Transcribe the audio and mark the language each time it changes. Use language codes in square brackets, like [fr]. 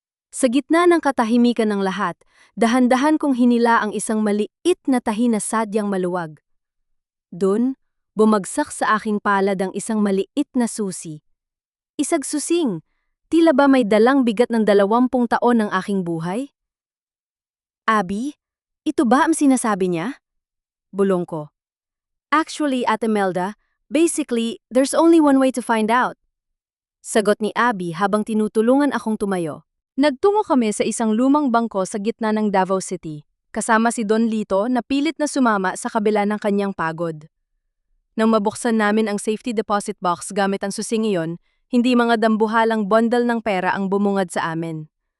[tl] Sa gitna ng katahimikan ng lahat, dahan-dahan kong hinila ang isang maliit na tahi na sadyang maluwag. Doon, bumagsak sa aking palad ang isang maliit na susi. Isagsusing, tila ba may dalang bigat ng 20 taon ng aking buhay? Abby, ito ba ang sinasabi niya? Bulong ko. [en] Actually, Ate Melda, basically, there's only one way to find out. [tl] Sagot ni Abby habang tinutulungan akong tumayo. Nagtungo kami sa isang lumang bangko sa gitna ng Davao City, kasama si Don Lito na pilit na sumama sa kabila ng kanyang pagod. Nang mabuksan namin ang safety deposit box gamit ang susing iyon, hindi mga dambuhalang bundle ng pera ang bumungad sa amin.